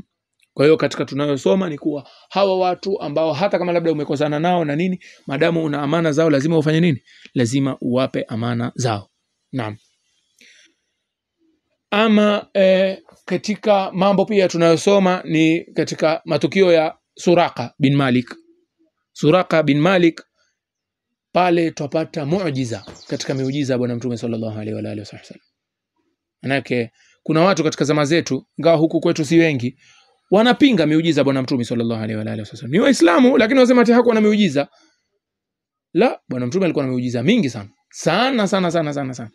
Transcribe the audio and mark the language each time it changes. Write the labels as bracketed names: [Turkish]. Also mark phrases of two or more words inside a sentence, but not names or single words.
[Swahili] Kwa hiyo katika tunayosoma ni kuwa hawa watu ambao hata kama labda umekosana nao na nini, madamu una amana zao lazima ufanye nini, lazima uwape amana zao. Naam. Ama katika mambo pia tunayosoma ni katika matukio ya Suraka bin Malik. Suraka bin Malik pale tupata muujiza katika miujiza bwana mtume [Arabic] صلى الله عليه وعلى آله وسلم. [Swahili] Manake kuna watu katika zama zetu, ingawa huku kwetu si wengi, wanapinga miujiza bwana mtume [Arabic] صلى الله عليه وعلى آله وسلم. [Swahili] Ni Waislamu lakini wasema ati hakuwa na miujiza. La, bwana mtume alikuwa na miujiza mingi sana.